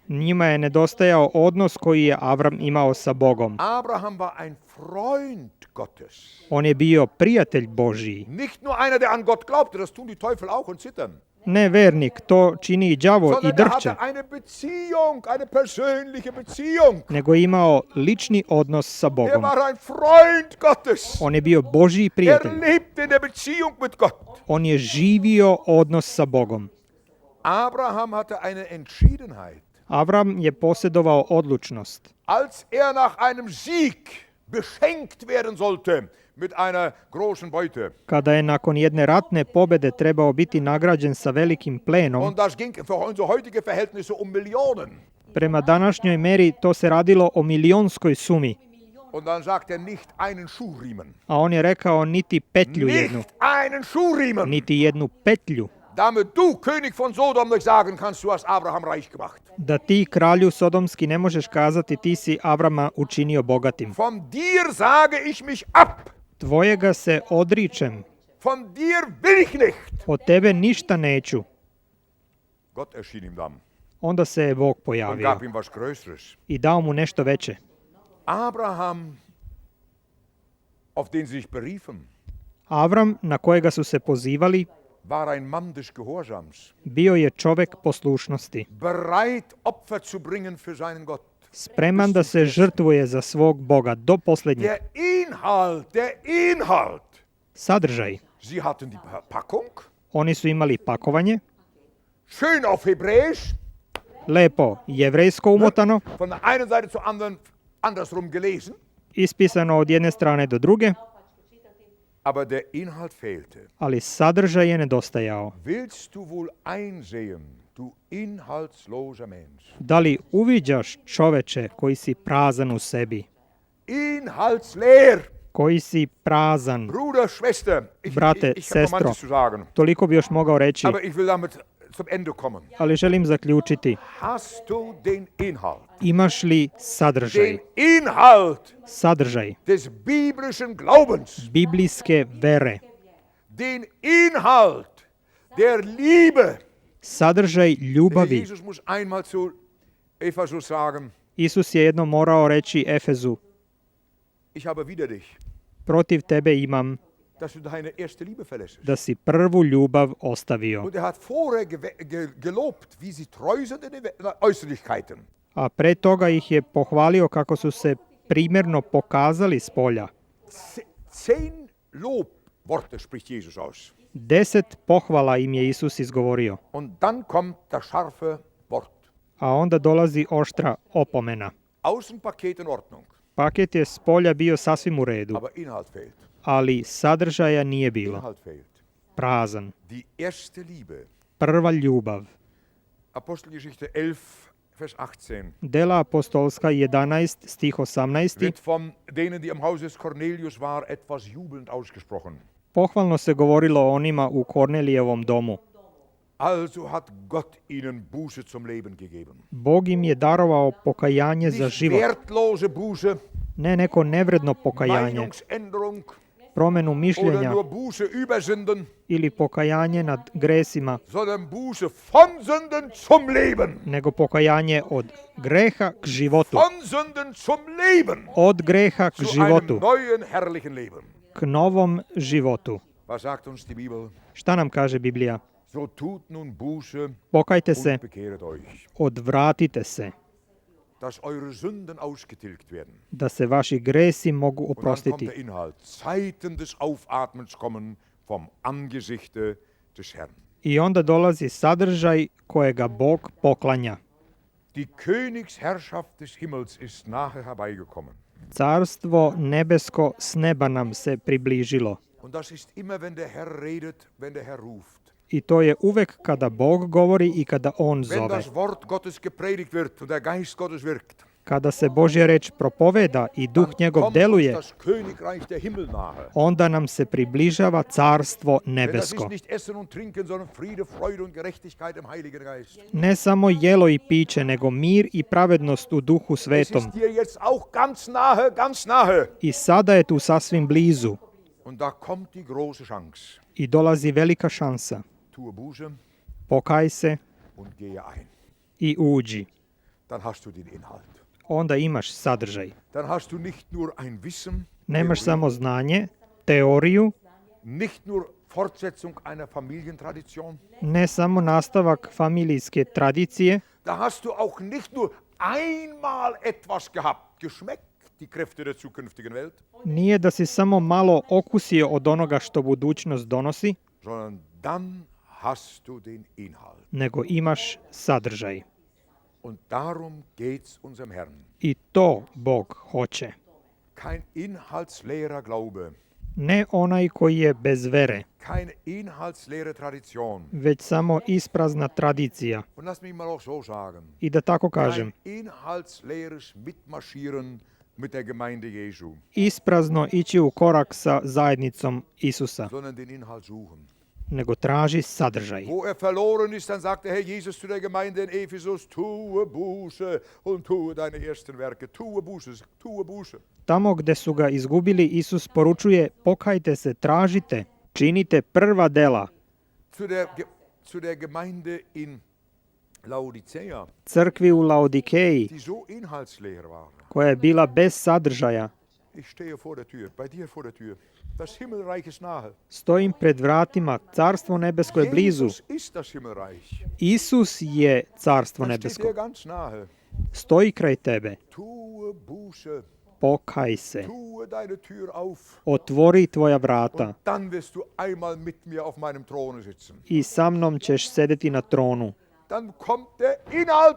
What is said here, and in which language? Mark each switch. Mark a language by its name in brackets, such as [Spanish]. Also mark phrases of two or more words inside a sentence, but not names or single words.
[Serbian] Njima je nedostajao odnos koji je Avram imao sa Bogom. [German] Abraham war ein Freund Gottes. [Serbian] On je bio prijatelj Božiji. [German] Nicht nur einer, der an Gott glaubte, das tun die Teufel auch und zittern. [Serbian] Ne vernik, to čini i đavo i [German] Sondern er [Serbian] drhće, [German] hatte eine Beziehung, eine persönliche Beziehung. [Serbian] nego je imao lični odnos sa [German] Er [Serbian] Bogom. [German] war ein Freund Gottes. [Serbian] On je bio Božji [German] Er [Serbian] prijatelj. [German] lebte in der Beziehung mit Gott. [Serbian] On je živio odnos sa Bogom. [German] Abraham hatte eine Entschiedenheit. [Serbian] Avram je posjedovao odlučnost. [German] Als er nach einem Sieg beschenkt werden sollte mit einer großen Beute. [Serbian] Kada je nakon jedne ratne pobede trebao biti nagrađen sa velikim plenom, [German] Und das ging für unsere heutige Verhältnisse um Millionen. [Serbian] prema današnjoj meri to se radilo o milionskoj sumi, [German] Und dann sagt er nicht einen Schuhriemen. [Serbian] a on je rekao niti petlju jednu, [German] Nicht einen Schuhriemen. [Serbian] niti jednu petlju, [German] Damit du, König von Sodom, nicht sagen kannst, du hast Abraham reich gemacht. [Serbian] da ti, kralju Sodomski, ne možeš kazati ti si Avrama učinio bogatim. [German] Von dir sage ich mich ab. [Serbian] Tvojega se odričem, [German] Von dir will ich nicht. [Serbian] od tebe ništa neću. [German] Gott erschien ihm dann [Serbian] Onda se je Bog [German] und [Serbian] pojavio [German] gab ihm was Größeres. [Serbian] i dao mu nešto veće. [German] Abraham, auf den sie sich beriefen, [Serbian] Avram, na kojega su se pozivali, [German] war ein Mann des Gehorsams, [Serbian] bio je čovek poslušnosti, [German] bereit, Opfer zu bringen für seinen Gott. [Serbian] spreman da se žrtvuje za svog Boga do posljednjeg. [German] Der Inhalt. [Serbian] Sadržaj. [German] Sie hatten die Packung, [Serbian] Oni su imali pakovanje, [German] schön auf Hebräisch, [Serbian] lepo jevrejsko umotano, [German] von der einen Seite zur anderen andersrum gelesen, [Serbian] ispisano od jedne strane do druge, [German] aber der Inhalt fehlte. [Serbian] ali sadržaj je nedostajao. [German] Willst du wohl einsehen, du inhaltsloser Mensch? [Serbian] Da li uviđaš, čoveče, koji si prazan u sebi, [German] Inhaltsleer, [Serbian] koji si prazan? [German] Bruder, Schwester, [Serbian] Brate, [German] ich habe noch [Serbian] sestro. [German] manches zu sagen, [Serbian] Toliko bi još mogao reći, [German] aber ich will damit zum Ende kommen. [Serbian] ali želim zaključiti. [German] Hast du den Inhalt? [Serbian] Imaš li sadržaj? [German] Den Inhalt [Serbian] Sadržaj [German] des biblischen Glaubens, [Serbian] biblijske vere. [German] den Inhalt der Liebe. [Serbian] Sadržaj [German] Der [Serbian] ljubavi. [German] Jesus muss einmal zu Ephesus sagen, [Serbian] Isus je jednom morao reći Efezu, [German] ich habe wider dich, [Serbian] protiv tebe imam [German] dass du deine erste Liebe verlässt. [Serbian] da si prvu ljubav ostavio. [German] Und er hat vorher gelobt, wie sie treu sind in den Äußerlichkeiten. [Serbian] A pre toga ih je pohvalio kako su se primjerno pokazali s polja. [German] 10 Lobworte spricht Jesus aus. [Serbian] 10 pohvala im je Isus izgovorio. [German] Und dann kommt das scharfe Wort. [Serbian] A onda dolazi oštra opomena. [German] Außenpaket in Ordnung, [Serbian] Paket je s polja bio sasvim u redu, [German] aber Inhalt fehlt. [Serbian] ali sadržaja nije bilo. [German] Inhalt fehlt. [Serbian] Prazan. [German] Die erste Liebe. [Serbian] Prva ljubav. [German] Apostelgeschichte 11, Vers 18. [Serbian] Dela apostolska 11, stih 18. [German] Wird von denen, die im Haus des Cornelius war, etwas jubelnd ausgesprochen. [Serbian] Pohvalno se govorilo o onima u Kornelijevom domu. [German] Also hat Gott ihnen Buße zum Leben gegeben. [Serbian] Bog im je darovao pokajanje za [German] Nicht [Serbian] život. [German] wertlose Buße, [Serbian] Ne neko nevredno pokajanje, [German] Meinungsänderung [Serbian] promenu [German] oder [Serbian] mišljenja [German] nur Buße über Sünden, [Serbian] ili pokajanje nad gresima, [German] sondern Buße von Sünden zum Leben. [Serbian] nego pokajanje od greha k životu. [German] Von Sünden zum Leben. [Serbian] Od greha k [German] Zu einem [Serbian] životu, [German] neuen, herrlichen Leben. [Serbian] k novom životu. [German] Was sagt uns die Bibel? [Serbian] Šta nam kaže Biblija? [German] So tut nun Buße [Serbian] Pokajte se, [German] und bekehret euch, [Serbian] odvratite se, [German] dass eure Sünden ausgetilgt werden. [Serbian] da se vaši gresi mogu [German] Und dann kommt [Serbian] oprostiti. [German] der Inhalt. Zeiten des Aufatmens kommen vom Angesichte des Herrn. [Serbian] I onda dolazi sadržaj kojega Bog poklanja. [German] Die Königsherrschaft des Himmels ist nahe herbeigekommen. [Serbian] Carstvo nebesko s neba nam se približilo. [German] Und das ist immer, wenn der Herr redet, wenn der Herr ruft. [Serbian] I to je uvek kada Bog govori i kada On [German] Wenn [Serbian] zove. [German] das Wort Gottes gepredigt wird und der Geist Gottes wirkt, [Serbian] Kada se Božja reč propoveda i Duh [German] dann [Serbian] njegov [German] kommt uns [Serbian] deluje, [German] das Königreich der Himmel nahe. [Serbian] onda nam se približava Carstvo [German] Denn das [Serbian] nebesko. [German] ist nicht Essen und Trinken, sondern Friede, Freude und Gerechtigkeit im Heiligen Geist. [Serbian] Ne samo jelo i piće, nego mir i pravednost u Duhu [German] Es [Serbian] Svetom. [German] ist dir jetzt auch ganz nahe, ganz nahe. [Serbian] I sada je tu sasvim blizu. [German] Und da kommt die große Chance. [Serbian] I dolazi velika šansa. [German] Tue Buße [Serbian] Pokaj se [German] und gehe ein. [Serbian] i uđi. [German] Dann hast du den Inhalt. [Serbian] Onda imaš sadržaj. [German] Dann hast du nicht nur ein Wissen, [Serbian] Nemaš samo znanje, teoriju, [German] nicht nur Fortsetzung einer Familientradition. [Serbian] ne samo nastavak familijske tradicije, [German] Da hast du auch nicht nur einmal etwas gehabt, geschmeckt, die Kräfte der zukünftigen Welt, [Serbian] nije da si samo malo okusio od onoga što budućnost donosi, [German] sondern dann hast du den Inhalt. [Serbian] nego imaš sadržaj. [German] Und darum geht's unserem Herrn. [Serbian] I to Bog hoće. [German] Kein inhaltsleerer Glaube, [Serbian] Ne onaj koji je bez vere, [German] keine inhaltsleere Tradition. [Serbian] već samo isprazna tradicija. [German] Und lass mich mal auch so sagen. [Serbian] I da tako kažem, [German] Kein inhaltsleeres Mitmarschieren mit der Gemeinde Jesu, [Serbian] isprazno ići u korak sa zajednicom Isusa, [German] sondern den Inhalt suchen. [Serbian] nego traži sadržaj. [German] Wo verloren ist, dann sagt der Herr Jesus zu der Gemeinde in Ephesus, tue Buße und tue deine ersten Werke. Tue Buße, tue Buße. [Serbian] Tamo gde su ga izgubili, Isus poručuje: pokajte se, tražite, činite prva dela. [German] Zu der Gemeinde in Laodicea, [Serbian] Crkvi u Laodikeji, [German] die so inhaltsleer waren. [Serbian] koja je bila bez sadržaja, [German] Ich stehe vor der Tür, bei dir vor der Tür. Das Himmelreich ist nahe. [Serbian] stojim pred vratima, carstvo nebesko je blizu. [German] Jesus ist das Himmelreich. [Serbian] Isus je carstvo [German] Das steht [Serbian] nebesko. [German] dir ganz nahe. [Serbian] Stoji kraj tebe. [German] Tue Buße, [Serbian] Pokaj se. [German] tue deine Tür auf. [Serbian] Otvori tvoja vrata [German] Und dann wirst du einmal mit mir auf meinem Throne sitzen. [Serbian] i sa mnom ćeš sedeti na tronu. [German] Dann kommt der Inhalt.